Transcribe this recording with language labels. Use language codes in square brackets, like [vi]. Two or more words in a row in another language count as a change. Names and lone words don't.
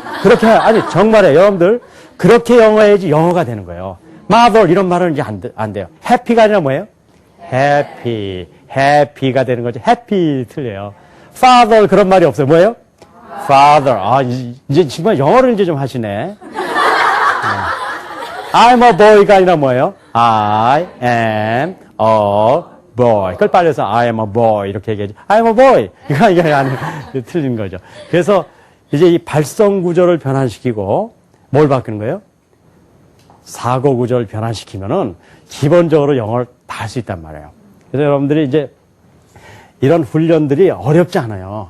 [ko] 그렇게 아니 정말에 여러분들 그렇게 영어해야지 영어가 되는 거예요. mother 이런 말은 이제 안 돼요. happy가 아니라 뭐예요? happy가 되는 거죠. happy 틀려요. father 그런 말이 없어요. 뭐예요? father. 이제 정말 영어를 이제 좀 하시네. [en] I'm a boy [ko] 가 아니라 뭐예요? [en] I am a boy. [ko] 그걸 빨려서 [en] I am a boy [ko] 이렇게 얘기하지. [en] I am a boy. [ko] 이게 아니 틀린 거죠. 그래서 이제 이 발성 구조를 변환시키고 뭘 바꾸는 거예요? 사고 구조를 변환시키면은 기본적으로 영어를 다 할 수 있단 말이에요. 그래서 여러분들이 이제 이런 훈련들이 어렵지 않아요.